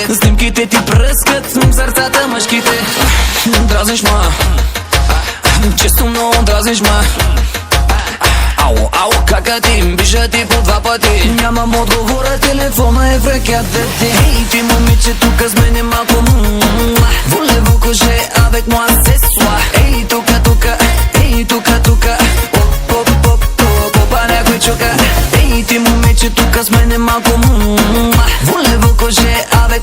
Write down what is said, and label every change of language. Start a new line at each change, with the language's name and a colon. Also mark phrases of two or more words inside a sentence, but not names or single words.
Bulgarian: Снимките ти пръскат сърцата мъжките. Дразниш ма, често много дразниш ма. Ало, кака ти, биша ти по два пъти. Нямам отговора, телефона е в ръката ти. Ей, ти момиче тук с мене малко
French: Voulez-vous coucher avec moi ce soir?
Bulgarian: Ей, тука, ей, тука Попа някой чука. Ей, ти момиче тук с мене малко
French: Voulez-vous coucher